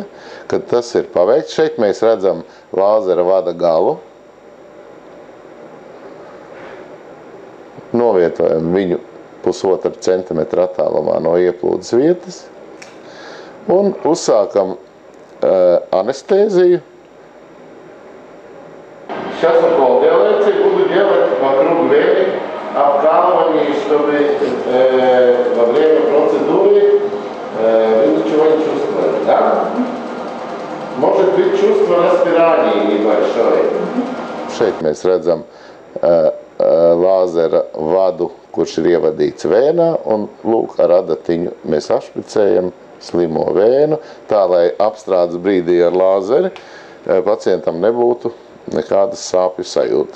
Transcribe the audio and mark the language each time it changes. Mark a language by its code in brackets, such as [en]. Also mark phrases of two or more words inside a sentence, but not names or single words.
[lv] Kad tas ir paveikts, šeit mēs redzam lāzera vada galu. Novietojam viņu 1,5 centimetra attālumā no ieplūdes vietas. Un uzsākam anestēziju. [ru] Сейчас укол делается и буду делать вокруг вены обкалывание, чтобы во время процедуры вы ничего не чувствовали, да? Может быть чувство распирания небольшое. [lv] Šeit mēs redzam lāzera vadu, kurš ir ievadīts vēnā, un lūk, ar adatiņu mēs apšpricējam slimo vēnu, tā, lai apstrādes brīdī ar lāzeri pacientam nebūtu nekādas sāpju sajūtas.